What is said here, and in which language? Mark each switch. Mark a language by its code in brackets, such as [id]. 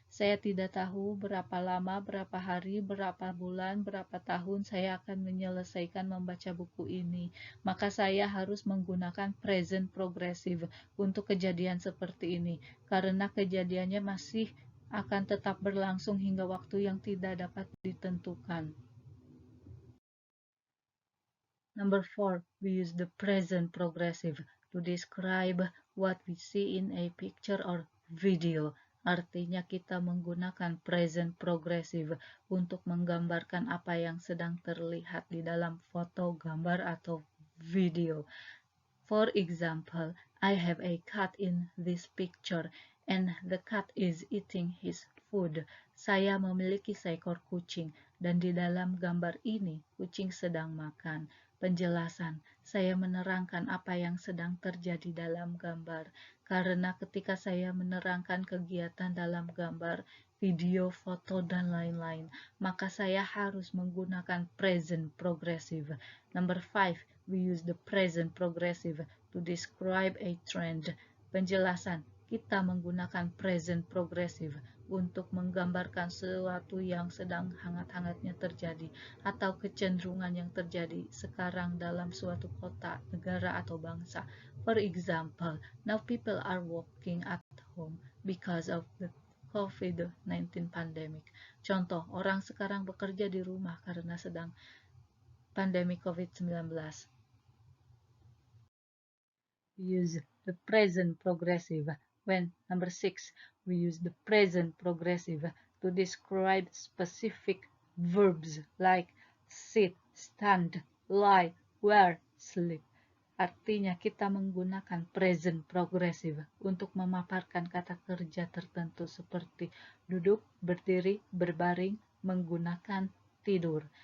[id] Saya tidak tahu berapa lama, berapa hari, berapa bulan, berapa tahun saya akan menyelesaikan membaca buku ini. Maka saya harus menggunakan present progressive untuk kejadian seperti ini, karena kejadiannya masih akan tetap berlangsung hingga waktu yang tidak dapat ditentukan. [en] Number 4, we use the present progressive to describe what we see in a picture or video. [id] Artinya kita menggunakan present progressive untuk menggambarkan apa yang sedang terlihat di dalam foto, gambar, atau video. [en] For example, I have a cat in this picture and the cat is eating his food. [id] Saya memiliki seekor kucing dan di dalam gambar ini kucing sedang makan. Penjelasan, saya menerangkan apa yang sedang terjadi dalam gambar, karena ketika saya menerangkan kegiatan dalam gambar, video, foto, dan lain-lain, maka saya harus menggunakan present progressive. [en] Number 5, we use the present progressive to describe a trend. [id] Penjelasan, kita menggunakan present progressive untuk menggambarkan sesuatu yang sedang hangat-hangatnya terjadi atau kecenderungan yang terjadi sekarang dalam suatu kota, negara, atau bangsa. [en] For example, now people are working at home because of the COVID-19 pandemic. [id] Contoh, orang sekarang bekerja di rumah karena sedang pandemi COVID-19. [en] Use the present progressive when, number 6, we use the present progressive to describe specific verbs like sit, stand, lie, wear, sleep. [id] Artinya kita menggunakan present progressive untuk memaparkan kata kerja tertentu seperti duduk, berdiri, berbaring, menggunakan, tidur.